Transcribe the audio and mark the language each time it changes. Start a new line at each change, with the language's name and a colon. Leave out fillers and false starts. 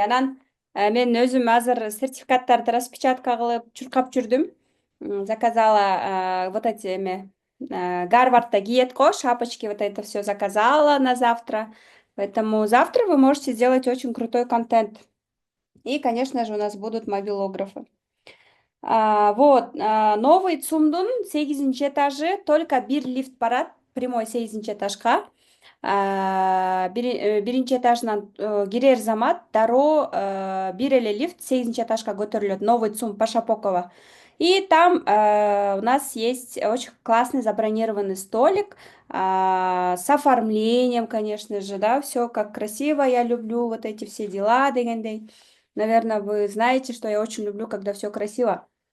Kyrgyz: Анан мен өзүм азыр сертификаттарды распечатка кылып чуркап жүрдүм.
Russian: Заказала вот эти
Kyrgyz: Гарвардда киет го,
Russian: шапочки, вот это все заказала на завтра. Поэтому завтра вы можете сделать очень крутой контент. И, конечно же, у нас будут мобилографы.
Kyrgyz: Новый ЦУМдун 8 этажы,
Russian: только
Kyrgyz: бир лифт барат, прямой 8 этажга. Биринчи этажынан кирер замат дароо бир эле лифт 8 этажга көтөрүлөт.
Russian: Новый ЦУМ Пашапокова. И там у нас есть очень классный забронированный столик с оформлением, конечно же, да, все как красиво, я люблю вот эти все дела,
Kyrgyz: дегендей.
Russian: Наверное, вы знаете, что я очень люблю, когда все красиво.